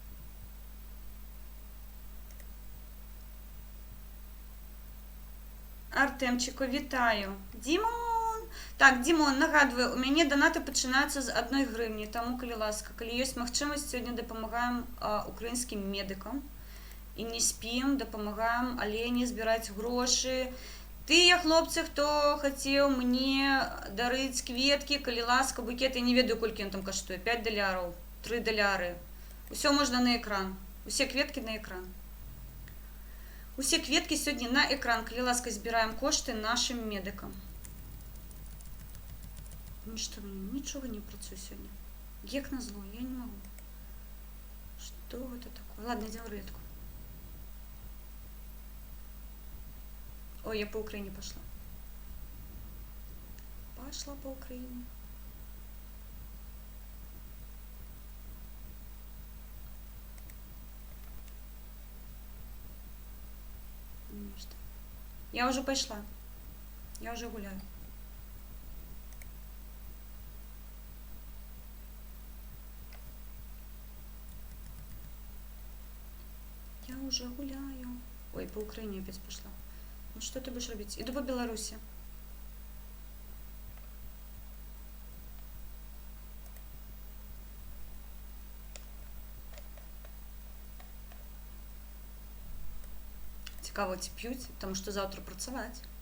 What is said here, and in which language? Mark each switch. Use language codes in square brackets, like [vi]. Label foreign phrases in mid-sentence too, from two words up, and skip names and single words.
[uk] Артемчику, вітаю. Дімон! Так, Дімон, нагадую, у мене донати починаються з 1 гривні, тому, коли ласка, коли є можливість, сьогодні допомагаємо українським медикам. І не спім, допомагаємо Олені збирати гроші. [be] Тыя хлопцы, [uk] хто хотів мені дарити квітки, коли ласка, букет, [be] я не ведаю, колькі [uk] він там коштує, 5 долярів, 3 доляри. Усе можна на екран, усі квітки на екран. Усі квітки сьогодні на екран, коли ласка, збираємо кошти нашим медикам. Нічого не працює сьогодні. Як назло, я не можу. Що це таке? [ru] Ладно, [uk] йдемо в рулетку. [ru] Ой, я по Украине пошла. Пошла по Украине. Ну, что? Я уже пошла. Я уже гуляю. Я уже гуляю. Ой, по Украине опять пошла. Ну что ты будешь робить? Иду по Беларуси. [uk] Цікаво, ці п'ють, тому що завтра працювати.